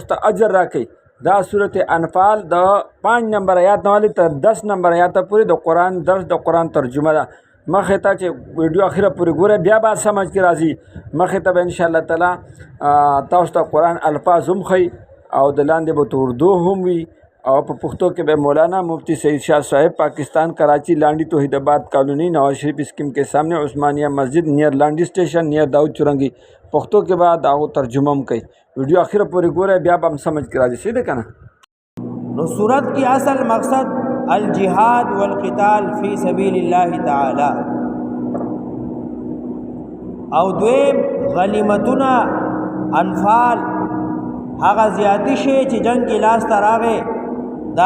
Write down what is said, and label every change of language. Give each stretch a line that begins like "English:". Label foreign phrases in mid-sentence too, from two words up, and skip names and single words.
Pashto: ته اجر راکړي دا صورت انفال د 5 نمبر آیات نه تر 10 نمبر آیات پورې د قرآن درس د قرآن ترجمه ده مخې ته چې ویډیو اخره پورې ګوره بیا به سمجھ کې راځي مخې ته به انشاءالله تعالی تاسو ته قرآن الفاظ هم ښیي او د لاندې به اردو هم وي او په پښتو کې به مولانا مفتی سعید شاہ صاحب پاکستان کراچی لانڈی توحید آباد کالونی نواز شریف اسکیم
Urdu: کے سامنے
Pashto: عثمانیہ مسجد نیئر لانڈی اسٹیشن نیئر داؤد چرنگی پښتو کې به دا ترجمه هم کوي ویډیو اخره پورې ګوره بیا به هم سمجھ کې راځي صحیح ده که نه نو صورت کی اصل مقصد
Arabic: الجهاد والقتال فی سبیل الله تعالی
Pashto: او دویم غنیمتونه انفال هغه زیاتی شی چې جنگ کې لاس ته راغی دا